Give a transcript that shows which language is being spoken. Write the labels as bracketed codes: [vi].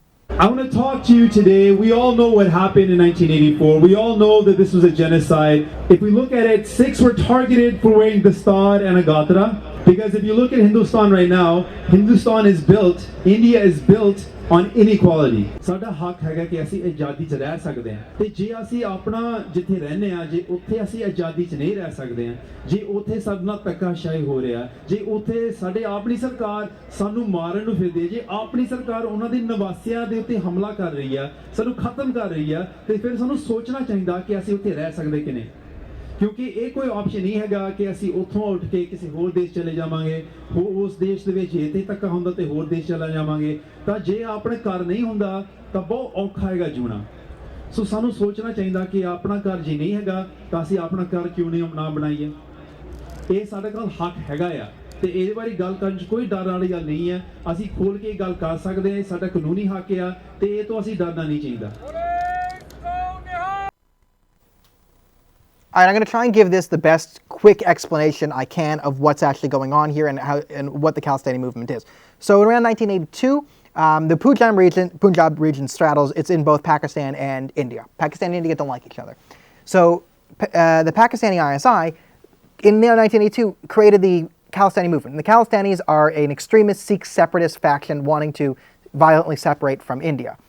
[en] I want to talk to you today. We all know what happened in 1984. We all know that this was a genocide. If we look at it, 6 were targeted for wearing dastar and a gatra. Because if you look at Hindustan right now, Hindustan is built, India is built on inequality. [pa] ਸਾਡਾ ਹੱਕ ਹੈਗਾ ਕਿ ਅਸੀਂ ਆਜ਼ਾਦੀ 'ਚ ਰਹਿ ਸਕਦੇ ਹਾਂ ਤੇ ਜੇ ਅਸੀਂ ਆਪਣਾ ਜਿੱਥੇ ਰਹਿੰਦੇ ਆ ਜੇ ਉੱਥੇ ਅਸੀਂ ਆਜ਼ਾਦੀ 'ਚ ਨਹੀਂ ਰਹਿ ਸਕਦੇ ਹਾਂ ਜੇ ਉੱਥੇ ਸਾਡੇ ਨਾਲ ਧੱਕਾਸ਼ਾਹੀ ਹੋ ਰਿਹਾ ਜੇ ਉੱਥੇ ਸਾਡੇ ਆਪਣੀ ਸਰਕਾਰ ਸਾਨੂੰ ਮਾਰਨ ਨੂੰ ਫਿਰਦੀ ਹੈ ਜੇ ਆਪਣੀ ਸਰਕਾਰ ਉਹਨਾਂ ਦੇ ਨਿਵਾਸੀਆਂ ਦੇ ਉੱਤੇ ਹਮਲਾ ਕਰ ਰਹੀ ਆ ਸਾਨੂੰ ਖਤਮ ਕਰ ਰਹੀ ਆ ਤੇ ਫਿਰ ਸਾਨੂੰ ਸੋਚਣਾ ਚਾਹੀਦਾ ਕਿ ਅਸੀਂ ਉੱਥੇ ਰਹਿ ਸਕਦੇ ਕਿ ਨਹੀਂ ਕਿਉਂਕਿ ਇਹ ਕੋਈ ਆਪਸ਼ਨ ਨਹੀਂ ਹੈਗਾ ਕਿ ਅਸੀਂ ਉੱਥੋਂ ਉੱਠ ਕੇ ਕਿਸੇ ਹੋਰ ਦੇਸ਼ ਚਲੇ ਜਾਵਾਂਗੇ, ਉਸ ਦੇਸ਼ ਦੇ ਵਿੱਚ ਇੱਥੇ ਤੱਕ ਹੁੰਦਾ ਤੇ ਹੋਰ ਦੇਸ਼ ਚਲਾ ਜਾਵਾਂਗੇ। ਤਾਂ ਜੇ ਆਪਣੇ ਘਰ ਨਹੀਂ ਹੁੰਦਾ ਤਾਂ ਬਹੁਤ ਔਖਾ ਹੈਗਾ ਜੂਣਾ। ਸੋ ਸਾਨੂੰ ਸੋਚਣਾ ਚਾਹੀਦਾ ਕਿ ਆਪਣਾ ਘਰ ਜੇ ਨਹੀਂ ਹੈਗਾ ਤਾਂ ਅਸੀਂ ਆਪਣਾ ਘਰ ਕਿਉਂ ਨਹੀਂ ਨਾ ਬਣਾਈਏ। ਇਹ ਸਾਡੇ ਕੋਲ ਹੱਕ ਹੈਗਾ ਆ ਤੇ ਇਹਦੇ ਬਾਰੇ ਗੱਲ ਕਰਨ 'ਚ ਕੋਈ ਡਰ ਵਾਲੀ ਗੱਲ ਨਹੀਂ ਹੈ। ਅਸੀਂ ਖੋਲ ਕੇ ਗੱਲ ਕਰ ਸਕਦੇ ਹਾਂ, ਸਾਡਾ ਕਾਨੂੰਨੀ ਹੱਕ ਆ ਤੇ ਇਹ ਤੋਂ ਅਸੀਂ ਡਰਨਾ ਨਹੀਂ ਚਾਹੀਦਾ। [en] All right, I'm going to try and give this the best quick explanation I can of what's actually going on here and what the Khalistani movement is. So around 1982, the Punjab region straddles, it's in both Pakistan and India. Pakistan and India don't like each other. So the Pakistani ISI, in 1982, created the Khalistani movement. The Khalistanis are an extremist Sikh separatist faction wanting to violently separate from India.